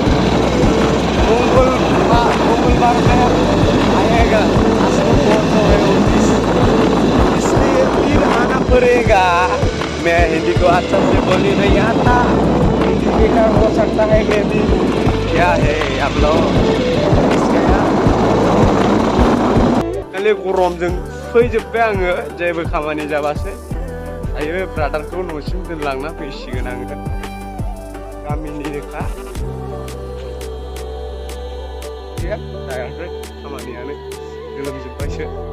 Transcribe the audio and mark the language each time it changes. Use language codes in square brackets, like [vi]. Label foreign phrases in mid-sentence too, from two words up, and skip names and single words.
[hi] मंगलवार में आएगा, आज तो बहुत है 29, इसलिए फिर आना पड़ेगा। मैं हिंदी को अच्छा से बोलने नहीं आता, हिंदी बेकार हो सकता है मैं भी। क्या है आप लोग [brx] खालि गरमजों फैजोब्बाय आङो, जेबो खामानि जाबासो। दायो ब्रादारखौ न'सिम दोनलांना फैसिगोन आङो। गामिनि रोखा जायाखै खामानियानो, गोलोमजोब्बायसो।